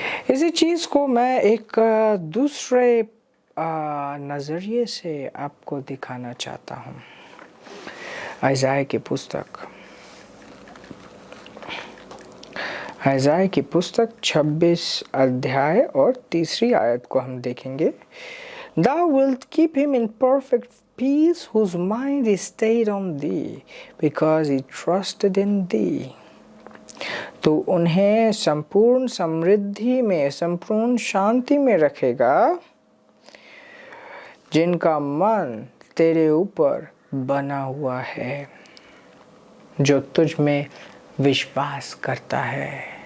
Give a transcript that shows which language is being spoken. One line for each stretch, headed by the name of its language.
Hindi: इसी चीज़ को मैं एक दूसरे नज़रिए से आपको दिखाना चाहता हूँ। यशायाह की पुस्तक, यशायाह की पुस्तक 26 अध्याय और 3 आयत को हम देखेंगे।
English: Thou wilt keep him in perfect peace whose mind is stayed on thee, because he trusted in thee.
Hindi: तो उन्हें संपूर्ण समृद्धि में, संपूर्ण शांति में रखेगा, जिनका मन तेरे ऊपर बना हुआ है, जो तुझ में विश्वास करता है।